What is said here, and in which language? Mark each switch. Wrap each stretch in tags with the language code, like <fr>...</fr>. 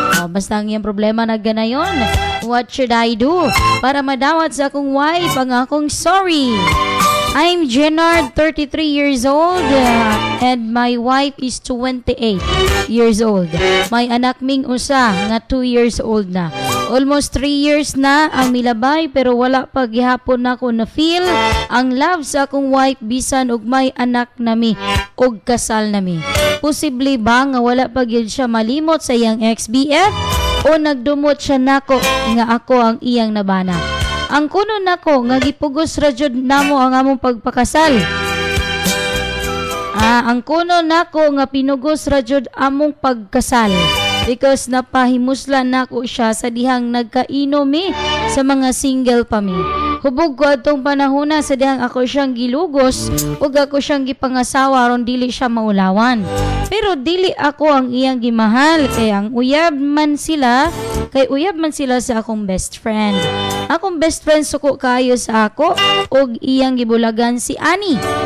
<ceb>Basta ang iyang problema na ganayon.</ceb> <en>What should I do</en> <ceb>para madawat sa akong wife ang akong sorry?</ceb> <en>I'm Jenard, 33 years old, and my wife is 28 years old.</en> <ceb>May anak ming usa nga 2 years old na.</ceb> <en>Almost 3 years</en> <ceb>na ang milabay pero wala pa gihapon nako na feel ang love sa akong wife bisan og may anak nami og kasal nami. Posible ba nga wala pa gyud siya malimot sa iyang ex-BF o nagdumot siya nako nga ako ang iyang nabana? Ang kuno nako nga gipugos ra jud namo ang among pagpakasal. Ang kuno nako nga pinugos ra jud among pagkasal because napahimuslan nako siya sa dihang nagkainomi sa mga single pa mi. Hubog ko atong panahona sa dihang ako siyang gilugos ug ako siyang gipangasawa aron dili siya maulawan. Pero dili ako ang iyang gimahal kay uyab man sila sa akong best friend. Akong best friend suko kayo sa ako ug iyang gibulagan si Ani.</ceb>